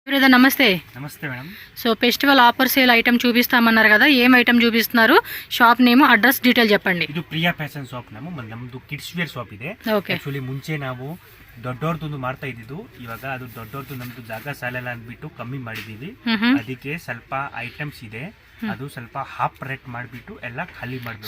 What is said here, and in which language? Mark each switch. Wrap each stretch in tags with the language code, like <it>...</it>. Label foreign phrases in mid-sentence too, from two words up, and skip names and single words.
<te>నమస్తే. నమస్తే మేడం. సో</te> <en>festival offer sale item</en> <te>చూపిస్తామన్నారు కదా, ఏం ఐటమ్ చూపిస్తున్నారు,</te> <en>shop name, address detail</en> <te>చెప్పండి.</te> <kn>ಇದು ಪ್ರಿಯಾ ಫ್ಯಾಷನ್ ಶಾಪ್ ನಮ್ಮದು</kn> <en>kids wear shop</en> <kn>ಇದೆ. ಆಕ್ಚುಲಿ ಮುಂಚೆ ನಾವು ದೊಡ್ಡವ್ರದ್ದು ಮಾಡ್ತಾ ಇದ್ದಿದ್ದು, ಇವಾಗ ಅದು ದೊಡ್ಡವ್ರದ್ದು ನಮ್ದು ಜಾಗ ಸಾಲಲ್ಲ ಅಂದ್ಬಿಟ್ಟು ಕಮ್ಮಿ ಮಾಡಿದೀವಿ. ಅದಕ್ಕೆ ಸ್ವಲ್ಪ ಐಟಮ್ಸ್ ಇದೆ, ಅದು ಸ್ವಲ್ಪ</kn> <en>half rate</en> <kn>ಮಾಡಿಬಿಟ್ಟು ಎಲ್ಲ ಖಾಲಿ ಮಾಡಬೇಕು.</kn>